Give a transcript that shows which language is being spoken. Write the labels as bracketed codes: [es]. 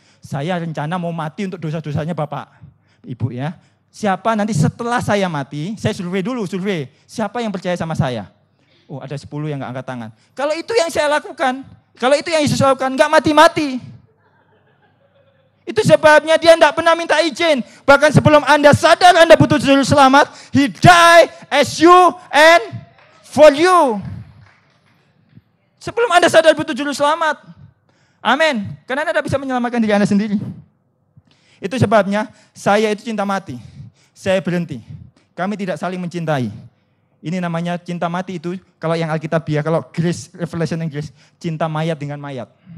[id] Saya rencana mau mati untuk dosa-dosanya Bapak, Ibu ya. Siapa nanti setelah saya mati, saya survei dulu, siapa yang percaya sama saya? Oh ada 10 yang gak angkat tangan. Kalau itu yang saya lakukan, kalau itu yang Yesus lakukan, gak mati-mati. Itu sebabnya dia tidak pernah minta izin. Bahkan sebelum Anda sadar Anda butuh juru selamat, [en] He died as you and for you. [id] Sebelum Anda sadar butuh juru selamat. Amin. Karena Anda tidak bisa menyelamatkan diri Anda sendiri. Itu sebabnya saya itu cinta mati. Saya berhenti. Kami tidak saling mencintai. Ini namanya cinta mati itu, kalau yang Alkitabiah, kalau Grace, Revelation and Grace, cinta mayat dengan mayat.